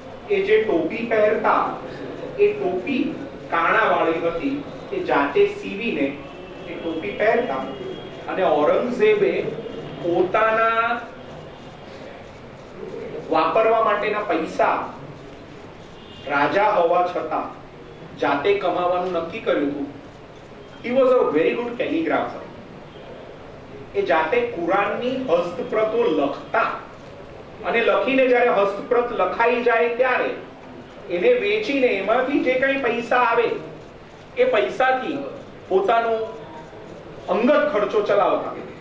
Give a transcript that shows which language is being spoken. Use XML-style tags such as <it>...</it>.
<gu>એ જે ટોપી પહેરતા એ ટોપી કાણાવાળી હતી, એ જાતે સીવીને એ ટોપી પહેરતા. અને ઔરંગઝેબે પોતાના વાપરવા માટેના પૈસા રાજા હોવા છતાં જાતે કમાવાનું નક્કી કર્યું હતું.</gu> <en>He was a very good calligrapher.</en> <gu>એ જાતે કુરાનની હસ્તપ્રતો લખતા અને લખીને જ્યારે હસ્તપ્રત લખાઈ જાય ત્યારે એને વેચીને એમાંથી જે કંઈ પૈસા આવે એ પૈસાથી પોતાનો અંગત ખર્ચો ચલાવતા.</gu>